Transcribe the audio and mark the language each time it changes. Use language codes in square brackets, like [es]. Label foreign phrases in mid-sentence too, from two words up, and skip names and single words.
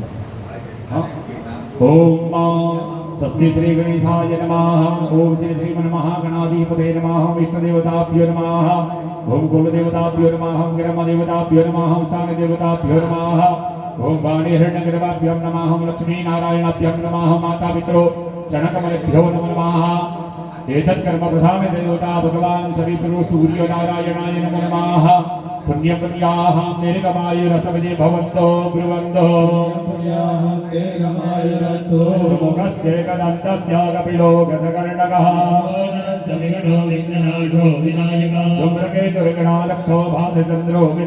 [sa] હા, ઓમ સ્વસ્તિ શ્રી ગણેશાય નમઃ. ઓમ શ્રી શ્રીમન્મહાગણાધિપતે નમઃ. વિષ્ણુદેવતાભ્યો નમઃ. ઓમ કુલદેવતાભ્યો નમઃ. ગ્રહદેવતાભ્યો નમઃ. સ્થાનદેવતાભ્યો નમઃ. ઓમ વાણીહિરણ્યગર્ભાભ્યો નમઃ. લક્ષ્મીનારાયણાભ્યો નમઃ. માતા પિતરો જનકમલેભ્યો નમઃ. एतत् कर्म प्रधान देवता भगवान सवितरो सूर्य नारायणाय नमो नमः. पुण्यपुण्याः निर्गमाय रसविदे भवन्तो ब्रुवन्तो सुमुखस्य कदन्तस्य कपिलो गजकर्णकः धूम्रकेतुर्गणालक्षो भातचन्द्रो